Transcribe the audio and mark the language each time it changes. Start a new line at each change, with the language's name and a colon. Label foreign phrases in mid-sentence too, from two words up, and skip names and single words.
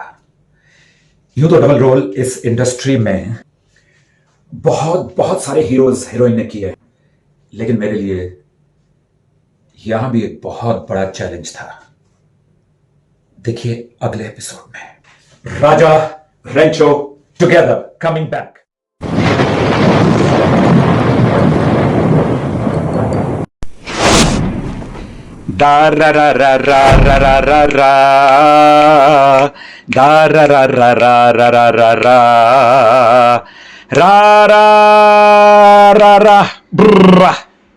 Hindi: यूं तो
English: double role
Hindi: इस इंडस्ट्री में बहुत बहुत सारे
English: heroes heroine
Hindi: ने किए, लेकिन मेरे लिए यहां भी एक बहुत बड़ा चैलेंज था। देखिए अगले एपिसोड में राजा रेंचो
English: together coming back. Da ra ra ra ra ra ra ra ra da ra ra ra ra ra ra ra ra ra ra ra ra